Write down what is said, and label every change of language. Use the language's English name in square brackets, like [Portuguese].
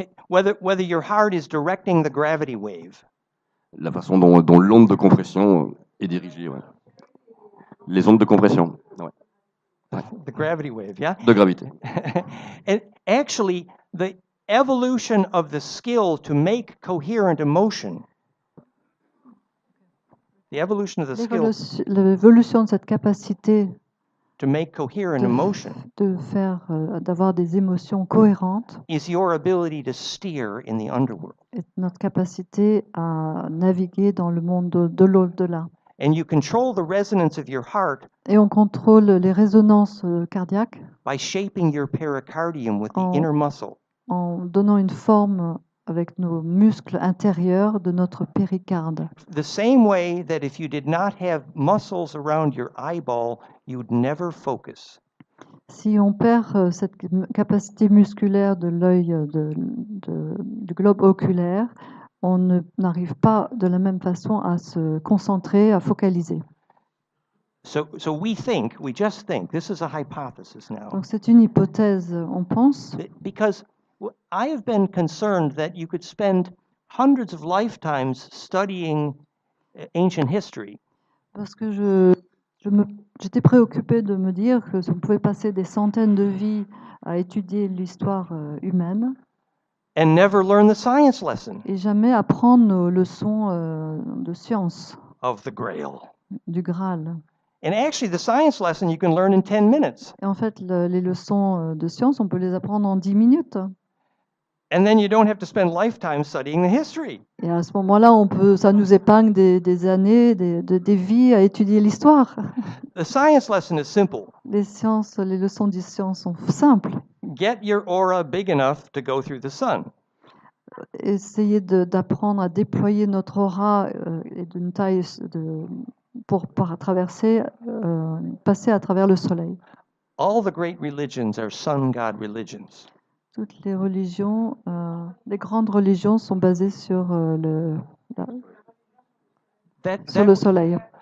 [English] Whether your heart is directing the gravity wave. [French] La façon dont l'onde de compression est dirigée, ouais. Les ondes de compression, ouais. [English] The gravity wave, yeah? [French] De gravité. [English] And actually, the evolution of the skill to make coherent emotion, the evolution of the skill [French] l'évolution de cette capacité [English] to make coherent emotion [French] d'avoir des émotions cohérentes [English] is your ability to steer in the underworld. [French] Est notre capacité à naviguer dans le monde de l'au-delà. [English] And you control the resonance of your heart [French] Et on contrôle les résonances cardiaques [English] by shaping your pericardium with the inner muscle. [French] En donnant une forme avec nos muscles intérieurs de notre péricarde. [English] The same way that if you did not have muscles around your eyeball, you would never focus. [French] Si on perd cette capacité musculaire de l'œil du globe oculaire, on n'arrive pas de la même façon à se concentrer, à focaliser. [English] So we just think, this is a hypothesis now. [French] Donc c'est une hypothèse, on pense. [English] Because I have been concerned that you could spend hundreds of lifetimes studying ancient history. [French] Parce que j'étais préoccupée de me dire que on pouvait passer des centaines de vies à étudier l'histoire humaine. [English] And never learn the science lesson. [French] Et jamais apprendre nos leçons de science. [English] Of the Grail. [French] Du Graal. [English] And actually, the science lesson you can learn in 10 minutes. [French] Et en fait, les leçons de science, on peut les apprendre en 10 minutes. [English] And then you don't have to spend lifetime studying the history. [French] Et à ce moment-là, ça nous épargne des années, des vies à étudier l'histoire. [English] The science lesson is simple. [French] Les leçons de science sont simples. [English] Get your aura big enough to go through the sun. [French] Essayez d'apprendre à déployer notre aura et d'une taille pour passer à travers le soleil. [English] All the great religions are sun god religions. [French] Toutes les religions, les grandes religions sont basées sur le soleil.